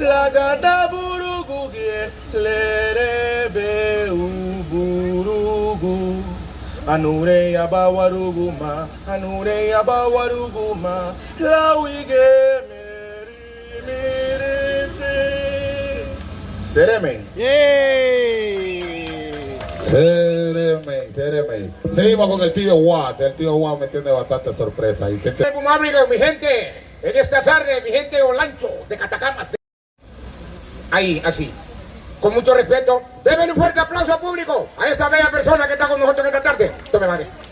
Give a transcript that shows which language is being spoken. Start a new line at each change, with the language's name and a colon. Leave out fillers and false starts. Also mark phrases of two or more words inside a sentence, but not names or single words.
Garifuna: lerebe uburugu anure yabawaruguma lawige meri miriti. Sereme. ¡Yay! Sereme.
Spanish: Seguimos con el tío Watt. El tío Watt me tiene bastante sorpresa. ¿Y qué te... Como amigo, mi gente, en esta tarde, mi gente de Olancho, de Catacamas. Ahí, así. Con mucho respeto, denle un fuerte aplauso al público a esta bella persona que está con nosotros en esta tarde. Tome, madre.